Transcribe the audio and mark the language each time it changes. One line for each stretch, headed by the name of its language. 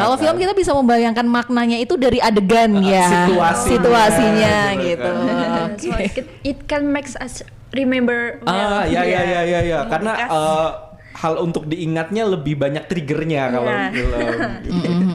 Indonesian: Kalau film kita bisa membayangkan maknanya itu dari adegan situasinya gitu.
English: So it can make us remember.
Indonesian: Ya. Karena hal untuk diingatnya lebih banyak triggernya kalau film.